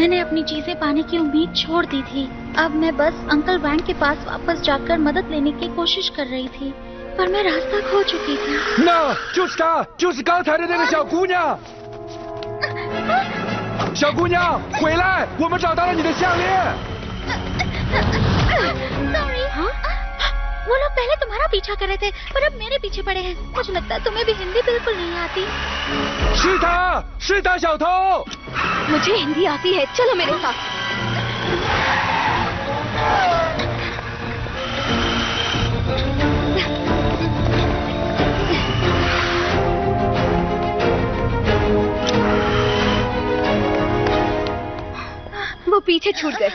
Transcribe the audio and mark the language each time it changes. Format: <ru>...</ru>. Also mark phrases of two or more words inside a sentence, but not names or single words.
<hi>अपनी चीजें पाने की उम्मीद छोड़ दी थी। अब मैं बस अंकल वैंग के पास वापस जाकर मदद लेने की कोशिश कर रही थी, पर मैं रास्ता खो चुकी थी।</hi> <zh>那就是她，就是刚才的那个小姑娘。小姑娘，回来，我们找到了你的项链。</zh> <en>Sorry,</en> <hi>वो लोग पहले तुम्हारा पीछा कर रहे थे, पर अब मेरे पीछे पड़े हैं। मुझे लगता है तुम्हें भी हिंदी बिल्कुल नहीं आती।</hi> <zh>是他，是他，小偷。</zh> <hi>मुझे हिंदी आती है, चलो मेरे साथ। वो पीछे छूट गए।</hi>